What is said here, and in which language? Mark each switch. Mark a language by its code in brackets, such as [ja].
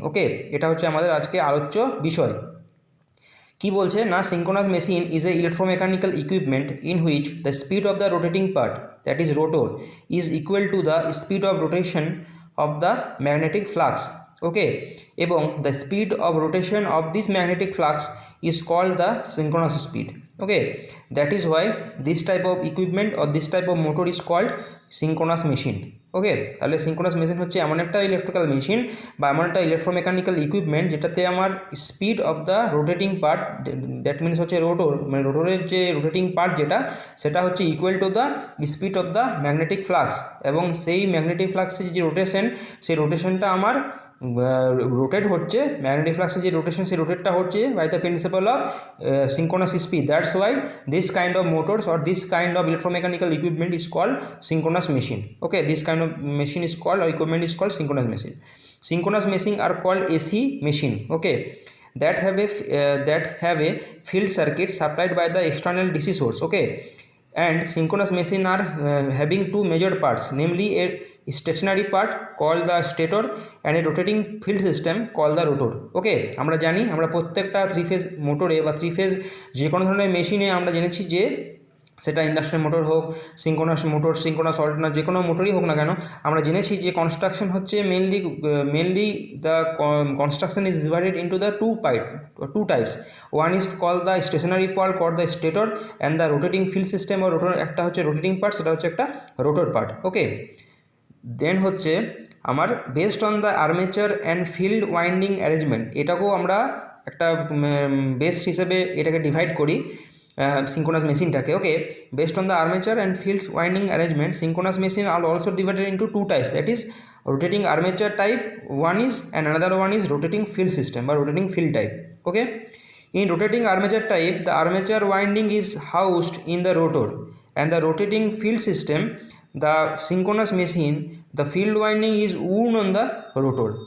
[en] okay, [bn] এটা হচ্ছে আমাদের আজকে আলোচ্য বিষয়। কি বলছে না, [en] Synchronous machine is a electromechanical equipment in which the speed of the rotating part, that is rotor, is equal to the speed of rotation of the magnetic flux. Okay, [bn] এবং [en] The speed of rotation of this magnetic flux is called the synchronous speed. Okay, that is why this type of equipment or this type of motor is called synchronous machine. [bn] ওকে, তাহলে synchronous machine হচ্ছে এমন একটা electrical machine বা এমন একটা electromechanical equipment যেটাতে আমার speed of the rotating part, that means হচ্ছে রোটর, মানে রোটরের যে রোটেটিং পার্ট যেটা সেটা হচ্ছে [en] equal to the speed of the magnetic flux, [bn] এবং সেই ম্যাগনেটিক ফ্লাক্সের যে রোটেশন, সেই রোটেশনটা আমার রোটেট হচ্ছে, ম্যাগনেটিক ফ্লাক্সের যে রোটেশন সেই রোটেটটা হচ্ছে [en] By the principle of synchronous speed. That's why this kind of motors or this kind of electromechanical equipment is called synchronous machine. Okay, this kind of machine is called, or equipment is called synchronous machine. Synchronous machine are called AC machine. Okay, that have a field circuit supplied by the external DC source. Okay, and synchronous machine are having two major parts, namely a stationary part called the stator and a rotating field system called the rotor. [bn] Okay, আমরা জানি, আমরা প্রত্যেকটা 3 phase মোটরে বা 3 phase যে কোনো ধরনের মেশিনে আমরা জেনেছি যে সেটা ইন্ডাকশন মোটর হোক, সিঙ্ক্রোনাস মোটর, সিঙ্ক্রোনাস অল্টারনার, যে কোনো মোটরই হোক না কেন, আমরা জেনেছি যে কনস্ট্রাকশন হচ্ছে mainly [en] The construction is divided into the two types. One is call the stationary part call the stator and the rotating field system ও rotor, [bn] একটা হচ্ছে রোটেটিং পার্ট, সেটা হচ্ছে একটা রোটর পার্ট। ওকে, দেন হচ্ছে আমার [en] based on the armature and field winding arrangement, [bn] এটাকেও আমরা একটা বেস হিসেবে এটাকে ডিভাইড করি synchronous মেশিনটাকে। [en] Okay, based on the armature and fields winding arrangement, synchronous machine are also divided into two types, that is rotating armature type one is and another one is rotating field system বা rotating field type. Okay, in rotating armature type the armature winding is housed in the rotor and the rotating field system, the synchronous machine, the field winding is wound on the rotor.